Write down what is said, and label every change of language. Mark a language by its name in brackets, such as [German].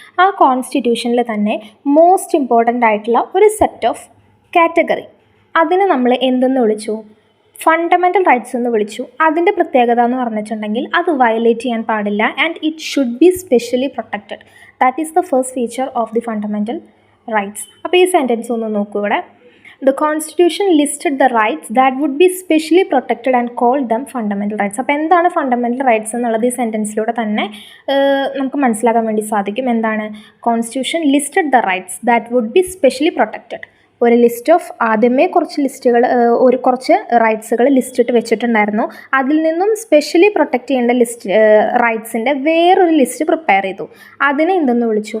[Malayalam] ആ കോൺസ്റ്റിറ്റ്യൂഷനിൽ തന്നെ most important ആയിട്ടുള്ള ഒരു സെറ്റ് ഓഫ് കാറ്റഗറി, അതിനെ നമ്മൾ എന്തെന്ന് വിളിച്ചു? ഫണ്ടമെൻ്റൽ റൈറ്റ്സ് എന്ന് വിളിച്ചു. അതിൻ്റെ പ്രത്യേകത എന്ന് പറഞ്ഞിട്ടുണ്ടെങ്കിൽ അത് വയലേറ്റ് ചെയ്യാൻ പാടില്ല [English] And it should be specially protected. That is the first feature of the fundamental rights. [Malayalam] അപ്പോൾ ഈ സെൻറ്റൻസ് ഒന്ന് നോക്കൂ ഇവിടെ. [English] The Constitution listed the rights that would be specially protected and called them fundamental rights. [Malayalam] അപ്പോൾ എന്താണ് fundamental rights എന്നുള്ളത് ഈ സെൻറ്റൻസിലൂടെ തന്നെ നമുക്ക് മനസ്സിലാക്കാൻ വേണ്ടി സാധിക്കും. എന്താണ്? [English] Constitution listed the rights that would be specially protected. [Malayalam] ഒരു ലിസ്റ്റ് ഓഫ് ആദ്യമേ കുറച്ച് റൈറ്റ്സുകൾ ലിസ്റ്റിട്ട് വെച്ചിട്ടുണ്ടായിരുന്നു. അതിൽ നിന്നും സ്പെഷ്യലി പ്രൊട്ടക്റ്റ് ചെയ്യേണ്ട റൈറ്റ്സിൻ്റെ വേറൊരു ലിസ്റ്റ് പ്രിപ്പയർ ചെയ്തു. അതിനെ എന്തെന്ന് വിളിച്ചു?